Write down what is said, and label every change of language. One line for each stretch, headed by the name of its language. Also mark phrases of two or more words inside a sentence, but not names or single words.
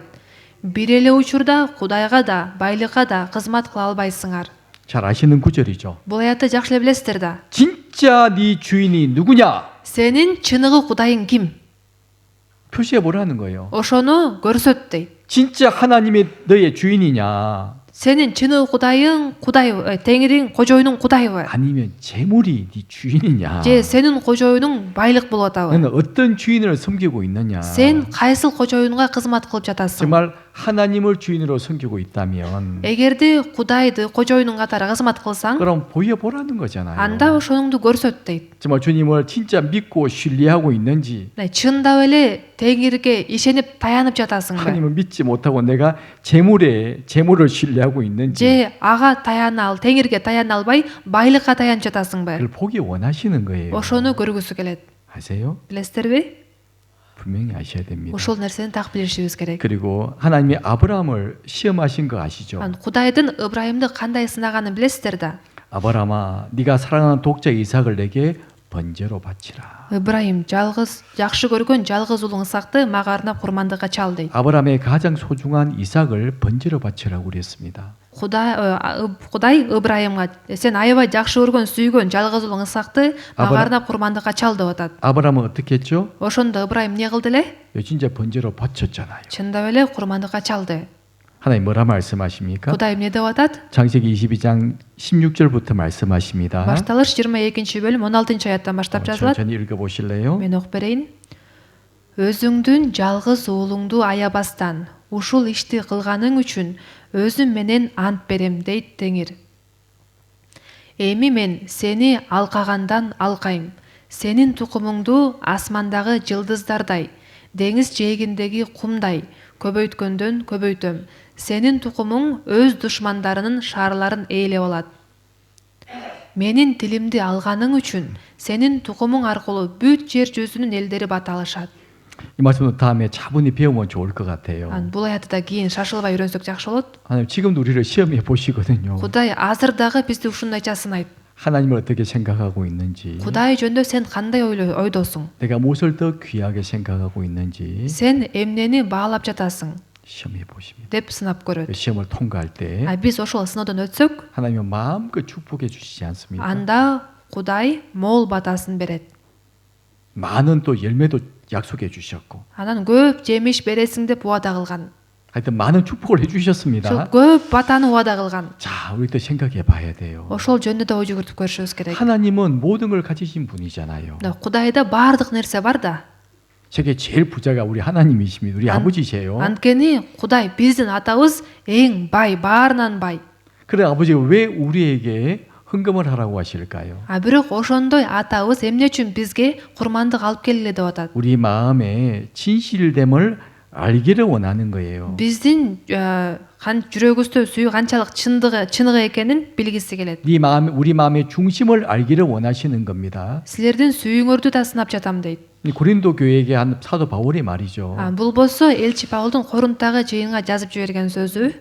Kyrgyz: Бир эле учурда Кудайга да, байлыкка да кызмат кыла албайсыңар.
Korean: 잘 아시는 구절이죠.
Kyrgyz: Бул аятты жакшы эле билесиздер да.
Korean: 진짜 네 주인이 누구냐?
Kyrgyz: Сенин чыныгы Кудайың ким?
Korean: 표시해 보라는 거예요.
Kyrgyz: Ошону көрсөт дейт.
Korean: 진짜 하나님이 너의 주인이냐?
Kyrgyz: Сенин чыныгы Кудайың, Теңирин кожоюнуң Кудайбы?
Korean: 아니면 재물이 네 주인이냐?
Kyrgyz: Же сенин кожоюнуң байлык болуп атабы?
Korean: 너는 어떤 주인을 섬기고 있느냐?
Kyrgyz: Сен кайсыл кожоюнга кызмат кылып жатасың?
Korean: 정말 하나님을 주인으로 섬기고 있다면
Kyrgyz: Эгерде Кудайды кожоюнуң катары кызмат кылсаң,
Korean: 그럼 보여보라는 거잖아요.
Kyrgyz: анда ошоңду көрсөт дейт.
Korean: 정말 주님을 진짜 믿고 신뢰하고 있는지
Kyrgyz: чындап эле Теңирге ишенип таянып жатасыңбы?
Korean: 하나님을 믿지 못하고 내가 재물을 신뢰하고 있는지
Kyrgyz: Же ага таяна ал, Теңирге таяна албай, байлыкка таянып жатасыңбы?
Korean: 그걸 보기 원하시는 거예요.
Kyrgyz: Ошону көргүсү келет.
Korean: 아세요?
Kyrgyz: Билесиздерби?
Korean: 분명히 아셔야 됩니다.
Kyrgyz: Ошол нерсени так билишибиз керек.
Korean: 그리고 하나님이 아브라함을 시험하신 거 아시죠?
Kyrgyz: Кудайдын Ыбрайымды кандай сынаганын билесиздер да.
Korean: 아브라함아, 네가 사랑하는 독자 이삭을 내게 번제로 바치라.
Kyrgyz: Ыбрайым жалгыз жакшы көргөн жалгыз уулуң Исакты мага арнап курмандыкка чал дейт.
Korean: 아브라함의 가장 소중한 이삭을 번제로 바치라고 그랬습니다.
Kyrgyz: Кудай Ыбрайымга сен аябай жакшы көргөн сүйгөн жалгыз уулуң Исакты мага арнап курмандыкка чал деп атат.
Korean: 아브라함은 어떻게 했죠?
Kyrgyz: Ошондо Ыбрайым эмне кылды эле?
Korean: 진짜 번제로 바쳤잖아요.
Kyrgyz: чындап эле курмандыкка чалды.
Korean: 하나님 뭐라 말씀하십니까?
Kyrgyz: Кудай эмне деп атат?
Korean: 창세기 22장 16절부터 말씀하십니다.
Kyrgyz: Башталыш 22-бөлүм 16-аяттан баштап жазылат.
Korean: 천천히 읽어보실래요?
Kyrgyz: Мен окуп берейин. Өзүңдүн жалгыз уулуңду аябастан ушул ишти кылганың үчүн өзүм менен ант берем дейт Теңир. Эми мен сени алкагандан алкайм. Сенин тукумуңду асмандагы жылдыздардай, деңиз жээгиндеги кумдай көбөйткөндөн көбөйтөм. Сенин тукумуң өз душмандарынын шаарларын ээлеп алат. Менин тилимди алганың үчүн сенин тукумуң аркылуу бүт жер жүзүнүн элдери бата алышат.
Korean: 이 말씀은 다음에 차분히 배우면 좋을 것 같아요.
Kyrgyz: Бул аятты да кийин шашылбай үйрөнсөк жакшы болот.
Korean: 하나님 지금도 우리를 시험해 보시거든요.
Kyrgyz: Кудай азыр дагы бизди ушундайча сынайт.
Korean: 하나님을 어떻게 생각하고 있는지,
Kyrgyz: Кудай жөнүндө сен кандай ойдосуң?
Korean: 내가 무엇을 더 귀하게 생각하고 있는지
Kyrgyz: Сен эмнени баалап жатасың?
Korean: 시험해 보십니다.
Kyrgyz: деп сынап көрөт.
Korean: 시험을 통과할 때
Kyrgyz: Биз ошол сыноодон өтсөк,
Korean: 하나님은 마음껏 축복해 주시지 않습니까?
Kyrgyz: анда Кудай мол батасын берет.
Korean: 많은 또 열매도 약속해 주셨고,
Kyrgyz: Анан көп жемиш бересиң деп убада кылган.
Korean: 하여튼 많은 축복을 해
Kyrgyz: Ошол
Korean: 주셨습니다.
Kyrgyz: көп батаны убада кылган.
Korean: 자, 우리도 생각해 봐야 돼요.
Kyrgyz: Ошол жөнүндө да ой жүгүртүп көрүшүбүз керек.
Korean: 하나님은 모든 걸 가지신 분이잖아요.
Kyrgyz: Кудайда баардык нерсе бар да.
Korean: 세계 제일 부자가 우리 하나님이십니다. 우리 아버지세요.
Kyrgyz: Анткени Кудай биздин атабыз эң бай, баарынан бай.
Korean: 그래 아버지가 왜 우리에게 헌금을 하라고 하실까요?
Kyrgyz: Бирок ошондой атабыз эмне үчүн бизге курмандык алып келгиле деп атат?
Korean: 우리 마음의 진실됨을 알기를 원하는 거예요.
Kyrgyz: Биздин жүрөгүбүздө сүйүү канчалык чыныгы экенин билгиси келет.
Korean: 우리 마음의 중심을 알기를 원하시는 겁니다.
Kyrgyz: Силердин сүйүүңөрдү да сынап жатам дейт.
Korean: 이 고린도 교회에게 한 사도 바울의 말이죠.
Kyrgyz: Бул болсо элчи Паулдун Корунттагы жыйынга жазып жиберген сөзү.